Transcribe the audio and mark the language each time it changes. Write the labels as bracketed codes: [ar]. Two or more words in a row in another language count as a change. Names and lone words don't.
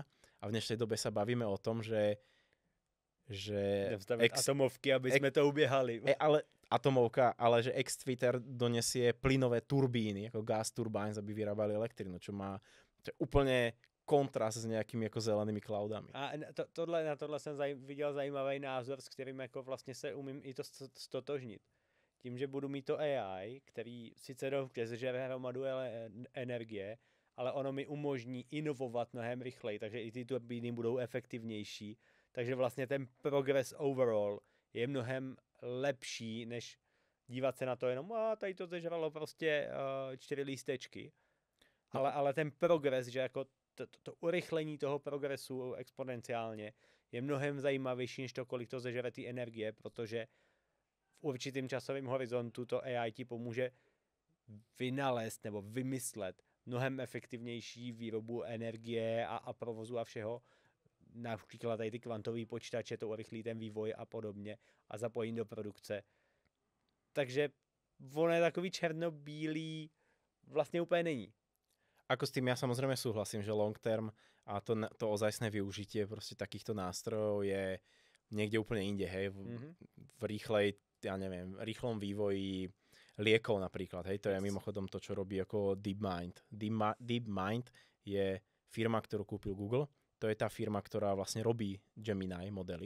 [sk] A v dnešnej dobe sa bavíme o tom, že atomovky, aby sme to ubiehali. Ale atomovka, ale že ex-Twitter donesie plynové turbíny, ako [en] gas turbines, [sk] aby vyrábali elektrinu, čo má úplne kontrast s nejakými jako zelenými cloudami. [cs] A na tohle jsem viděl zajímavý názor, s kterým jako vlastně se umím i to stotožnit. Tím, že budu mít to AI, který sice žere hromadu energie, ale ono mi umožní inovovat mnohem rychleji, takže i ty turbíny budou efektivnější. Takže vlastně ten [en] progress overall [cs] je mnohem lepší, než dívat se na to jenom, tady to zežralo prostě 4 lístečky. Ale ten progres, že jako to urychlení toho progresu exponenciálně je mnohem zajímavější, než to, kolik to zežere ty energie, protože v určitým časovém horizontu to AI ti pomůže vynalézt nebo vymyslet mnohem efektivnější výrobu energie a provozu a všeho. Například tady ty kvantové počítače, to urychlí ten vývoj a podobně a zapojení do produkce. Takže ono je takový černobílý, vlastně úplně není. [sk] Ako s tým ja samozrejme súhlasím, že [en] long term [sk] a to ozajstné využitie proste takýchto nástrojov je niekde úplne inde, hej, v rýchlom vývoji liekov napríklad, hej, to je mimochodom to, čo robí ako DeepMind. DeepMind je firma, ktorú kúpil Google, to je tá firma, ktorá vlastne robí Gemini modely.